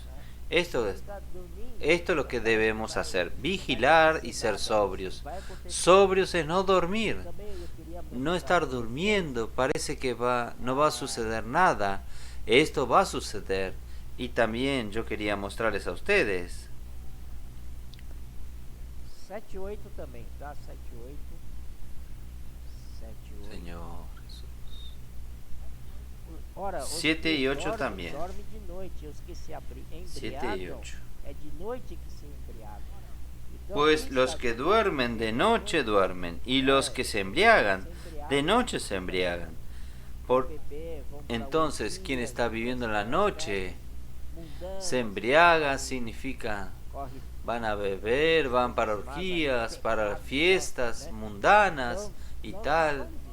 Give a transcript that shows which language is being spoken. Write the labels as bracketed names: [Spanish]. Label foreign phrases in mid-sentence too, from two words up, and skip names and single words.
[Spanish] Esto es lo que debemos hacer, vigilar y ser sobrios. Sobrios es no dormir, no estar durmiendo, parece que no va a suceder nada. Esto va a suceder. Y también yo quería mostrarles a ustedes. [Portuguese] 7:8 também, tá? 7:8. 7:8. [Spanish] Señor Jesús. [Portuguese] Ora, [Spanish] 7 y 8 también. [Portuguese] Dorme de noite, os que se [Spanish] 7 y 8. [Portuguese] É de noite que se embriagam. [Spanish] Pues los que duermen de noche duermen, y los que se embriagan de noche se embriagan. Entonces, quien está viviendo en la noche se embriaga, significa van a beber, van para orgías, para fiestas mundanas y tal.